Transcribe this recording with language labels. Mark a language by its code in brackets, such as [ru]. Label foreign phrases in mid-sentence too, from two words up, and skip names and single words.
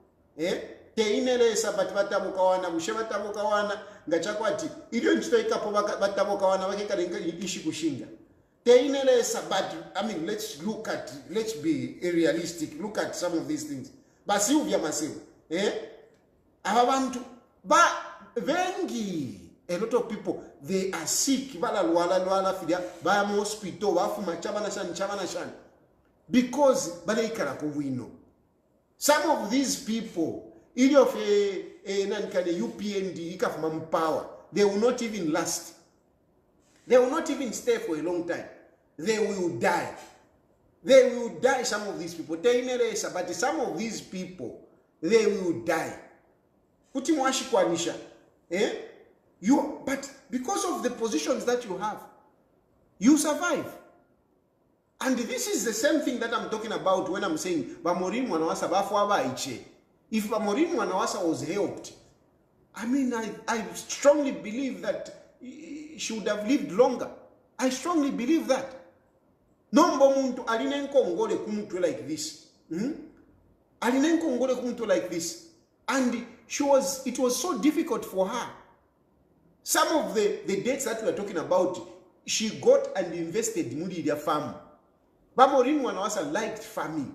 [en] But I mean, let's be realistic. Look at some of these things. But vengi, a lot of people, they are sick. [bem] because baleikala ku bwino. [en] Some of these people, ili of a UPND ikafuma power, they will not even last. They will not even stay for a long time. They will die. They will die, some of these people. But some of these people, they will die. [bem] Kuti mwashikwanisha. [en] But because of the positions that you have, you survive. And this is the same thing that I'm talking about when I'm saying Maureen Mwanawasa [bem] bafwa iche. [en] If Maureen Mwanawasa was helped, I mean, I strongly believe that she would have lived longer. I strongly believe that. [bem] Nombo muntu alinenko ngole kumutwe [en] like this. [bem] Alinenko ngole kumutwe [en] like this. And it was so difficult for her. Some of the dates that we are talking about, she got and invested in their farm. But Maureen Mwanawasa liked farming.